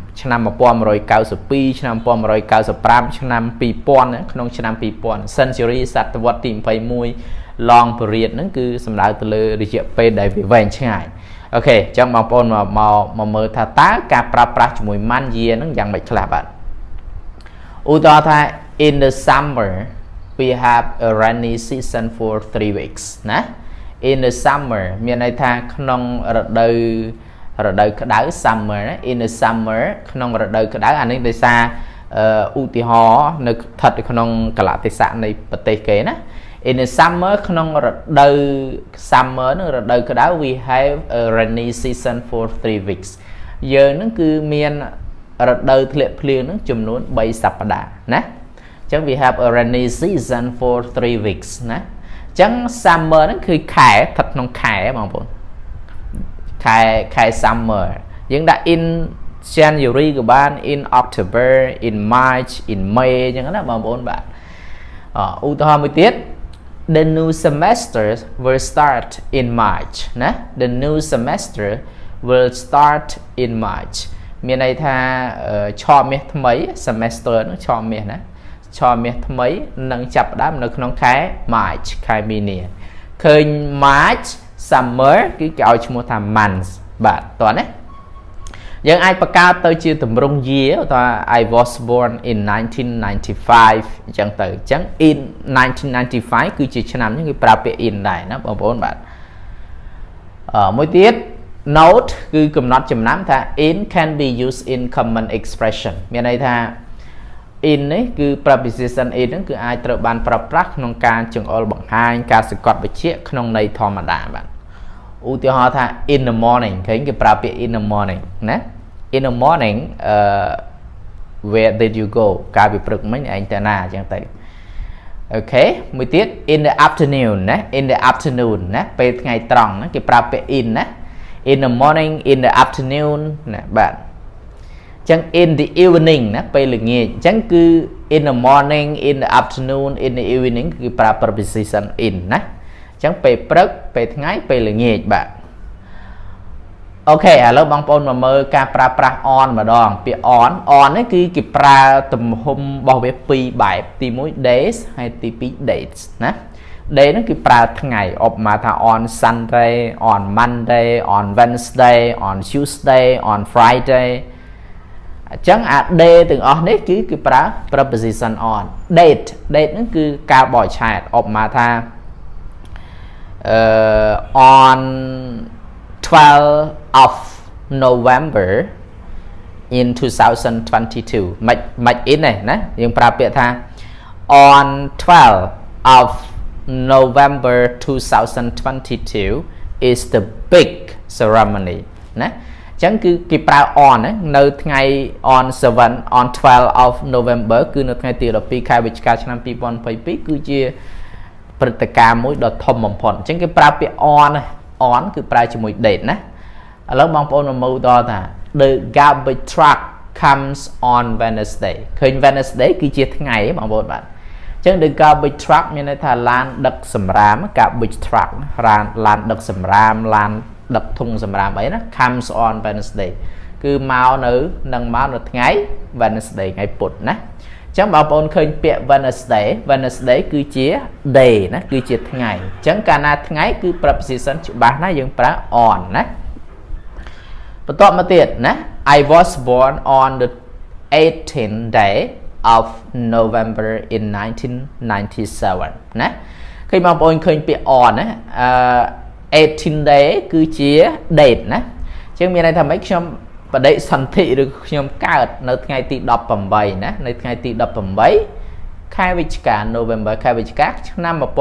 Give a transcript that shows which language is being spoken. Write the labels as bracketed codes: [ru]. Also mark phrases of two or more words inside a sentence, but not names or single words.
[km] 1992 ឆ្នាំ1995ឆ្នាំ2000ក្នុងឆ្នាំ2000 century សតវត្សទី21 [en] long period [km] ហ្នឹងគឺសំដៅ ទៅលើរយៈពេលដែលវាវែងឆ្ងាយអូខេអញ្ចឹងបងប្អូនមកមើលថាតើការប្រើប្រាស់ជាមួយ [en] month year [km] ហ្នឹងយ៉ាងម៉េចខ្លះបាទឧទាហរណ៍ថា [en] in the summer we have a rainy season for 3 weeks [km] ណា [en] in the summer [km] មានន័យថាក្នុងរដូវក្តៅ [en] summer in the summer [km] ក្នុង រដូវក្តៅអានេះដោយសារឧទាហរណ៍នៅស្ថិតក្នុងកលៈទេសៈនៃប្រទេសគេណា [en] in the summer [km] ក្នុងរដូវ summer នឹងរដូវក្តៅ [en] we have a rainy season for 3 weeks [km] យើងនឹងគឺមានរដូវធ្លាក់ភ្លៀងនឹងចំនួន3សប្តាហ៍ណាអញ្ចឹង [en] we have a rainy season for 3 weeks [km] ណាអញ្ចឹង summer ហ្នឹងគឺខែស្ថិតក្នុងខែបងប្អូនខែ summer យើងដាក់ [en] in January [km] ក៏បាន [en] in October in March in May [km] អញ្ចឹងណាបងប្អូនបាទឧទាហរណ៍មួយទៀត [en] the new semester will start in [km] March ណា [en] the new semester will start in March [km] មានន័យថាឆមាសថ្មី semester ហ្នឹងឆមាសណាឆមាសថ្មីនឹងចាប់ផ្ដើមនៅក្នុងខែ March ខែមីនា ឃើញ March summer គឺគេឲ្យឈ្មោះថា months បាទតោះណាយើងអាចបង្កើតទៅជាទម្រង់ year ថា [en] I was born in 1995 [km] អញ្ចឹង ទៅអញ្ចឹង [en] in 1995 [km] គឺជាឆ្នាំហ្នឹងគេប្រើពាក្យ in ដែរណាបងប្អូនបាទមួយទៀត note គឺកំណត់ចំណាំថា [en] in can be used in common expression [km] មានន័យថា in នេះគឺ [en] preposition in [km] ហ្នឹងគឺអាចត្រូវបានប្រើប្រាស់ក្នុងការចង្អុលបង្ហាញការសង្កត់បញ្ជាក់ក្នុងន័យធម្មតាបាទឧទាហរណ៍ថា [en] in the morning [km] ឃើញគេប្រើពាក្យ [en] in the morning [km] ណា [en] in the morning where did you go [km] កាលពីព្រឹកមិញឯងទៅណាអញ្ចឹងទៅអូខេមួយទៀត [en] in the afternoon [km] ណា [en] in the afternoon [km] ណាពេលថ្ងៃត្រង់ណាគេប្រើពាក្យ in ណា [en] in the morning in the afternoon [km] ណាបាទអញ្ចឹង [en] in the evening [km] ណាពេលល្ងាចអញ្ចឹងគឺ [en] in the morning in the afternoon in the evening [km] គឺប្រើ [en] preposition in [km] ណាអញ្ចឹងពេលព្រឹកពេល ថ្ងៃពេលល្ងាចបាទអូខេឥឡូវបងប្អូនមកមើលការប្រើប្រាស់ on ម្ដងពាក្យ on នេះគឺគេប្រើទំ ហំរបស់វា2បែបទី1 days ហើយទី2 dates ណា day ហ្នឹងគឺប្រើ ថ្ងៃឧបមាថា [en] on Sunday on Monday on Wednesday on Tuesday on Friday [km] អញ្ចឹងអា day ទាំងអស់នេះគឺគេប្រើ [en] preposition on date [km] ហ្នឹងគឺការបកឆែតឧបមាថា [en] on 12 of November in 2022 មិន in [km] ទេណាយើងប្រើពាក្យថា [en] on 12 of November 2022 is the big ceremony [km] ណាអញ្ចឹងគឺគេប្រើ on នៅថ្ងៃ [en] on 7 on 12 of November [km] គឺនៅថ្ងៃទី12ខែវិច្ឆិកាឆ្នាំ2022គឺជាព្រឹត្តិការណ៍មួយដ៏ធំបំផុតអញ្ចឹងគេប្រើពាក្យ on គឺប្រើជាមួយ date ណាឥឡូវបងប្អូនមើលតថា [en] the garbage truck comes on Wednesday [km] ឃើញ Wednesday គឺជាថ្ងៃបងប្អូនបាទអញ្ចឹង [en] the garbage truck [km] មានន័យថាឡានដឹក សម្រាម [en] garbage truck [km] ឡានដឹកសម្រាមឡានដឹកធុងសម្រាមអីណា [en] comes on Wednesday [km] គឺមកនៅថ្ងៃ Wednesday ថ្ងៃពុធណា អញ្ចឹងបងប្អូនឃើញពាក្យ Wednesday គឺជា day ណាគឺជាថ្ងៃអញ្ចឹងកាលណាថ្ងៃគឺ preposition ច្បាស់ណា យើងប្រើ on ណាបន្តមកទៀតណា [en] I was born on the 18th day of November in 1997 [km] ណាឃើញបងប្អូនឃើញពាក្យ on ណា18 day គឺជា date ណាអញ្ចឹងមានន័យថាម៉េចខ្ញុំបដិសន្ធិឬខ្ញុំកើតនៅថ្ងៃទី18ណានៅថ្ងៃទី18ខែវិច្ឆិកា November ខែវិច្ឆិកាឆ្នាំ